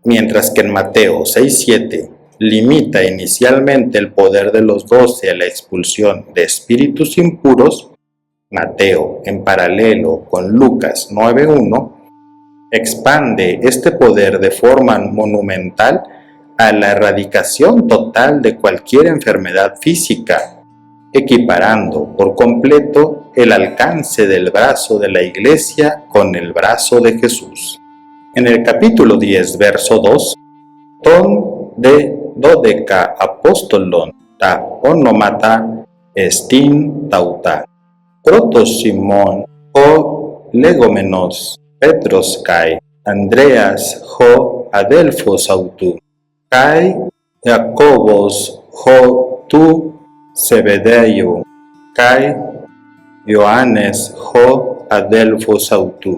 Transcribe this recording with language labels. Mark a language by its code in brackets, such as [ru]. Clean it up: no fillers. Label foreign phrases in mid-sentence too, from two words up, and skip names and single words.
[es] Mientras que en Mateo 6:7 limita inicialmente el poder de los 12 a la expulsión de espíritus impuros, Mateo, en paralelo con Lucas 9:1, expande este poder de forma monumental a la erradicación total de cualquier enfermedad física, equiparando por completo el alcance del brazo de la Iglesia con el brazo de Jesús. En el capítulo 10, verso 2, [el] τῶν δὲ δώδεκα ἀποστόλων τὰ ὀνόματά ἐστιν ταῦτα, πρῶτος Σίμων ὁ λεγόμενος, Πέτρος καὶ, Ἀνδρέας ὁ ἀδελφὸς αὐτοῦ, καὶ Ἰάκωβος ὁ τοῦ Ζεβεδαίου, καὶ Ἰωάννης ὁ ἀδελφὸς αὐτοῦ.